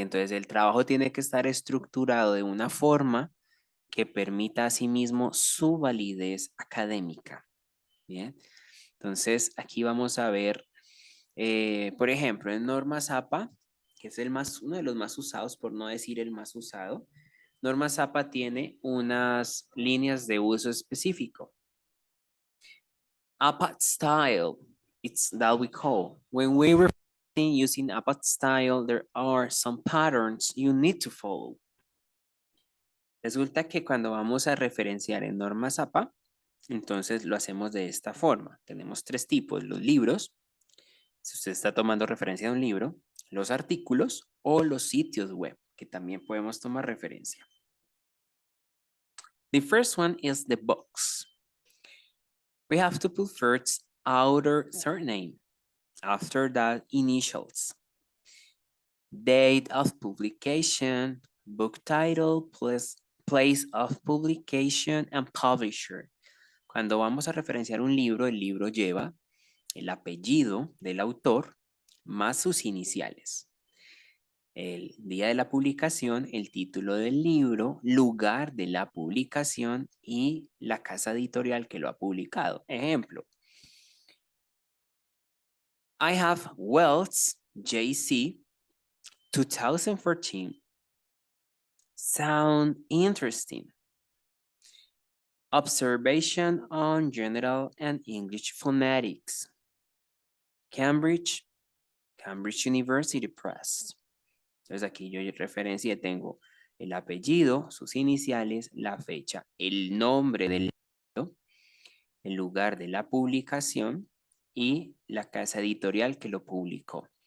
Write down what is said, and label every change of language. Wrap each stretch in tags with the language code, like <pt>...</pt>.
<es>Entonces, el trabajo tiene que estar estructurado de una forma que permita a sí mismo su validez académica. Bien. Entonces, aquí vamos a ver, por ejemplo, en normas APA, que es uno de los más usados, por no decir el más usado, normas APA tiene unas líneas de uso específico.</es> <en>APA style, it's that we call. When we refer using APA style, there are some patterns you need to follow.</en> <es>Resulta que cuando vamos a referenciar en normas APA, entonces lo hacemos de esta forma. Tenemos tres tipos, los libros, si usted está tomando referencia de un libro, los artículos o los sitios web, que también podemos tomar referencia.</es> <en>The first one is the books. We have to put first author surname, after that initials, date of publication, book title, place of publication and publisher.</en> <es>Cuando vamos a referenciar un libro, el libro lleva el apellido del autor más sus iniciales. El día de la publicación, el título del libro, lugar de la publicación y la casa editorial que lo ha publicado.</es> <en>Ejemplo, I have Wells, JC, 2014. Sound interesting. Observation on General and English Phonetics. Cambridge University Press.</en> <es>Entonces aquí yo referencia tengo el apellido, sus iniciales, la fecha, el nombre del libro, el lugar de la publicación y la casa editorial que lo publicó.</es>